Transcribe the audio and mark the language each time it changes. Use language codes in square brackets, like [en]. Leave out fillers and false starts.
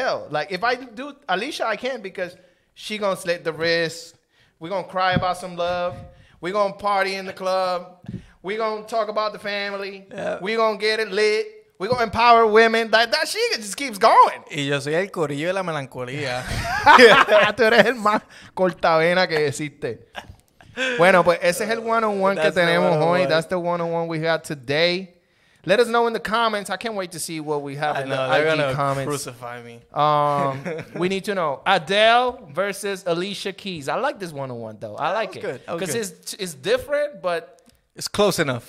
[en] Like if I do Alicia, I can, because she gonna slit the wrist. We gonna cry about some love. We gonna party in the club. We gonna talk about the family. We gonna get it lit. We're going to empower women. That shit just keeps going. [es] Y yo soy el corillo de la melancolía. Tú eres el más cortavena que existe. Bueno, pues ese es el one-on-one que tenemos hoy. [en] That's the one-on-one we got today. Let us know in the comments. I can't wait to see what we have in the IG comments. Crucify me. We need to know Adele versus Alicia Keys. I like this one-on-one, though. I like it. Good. Because it's different, but... It's close enough.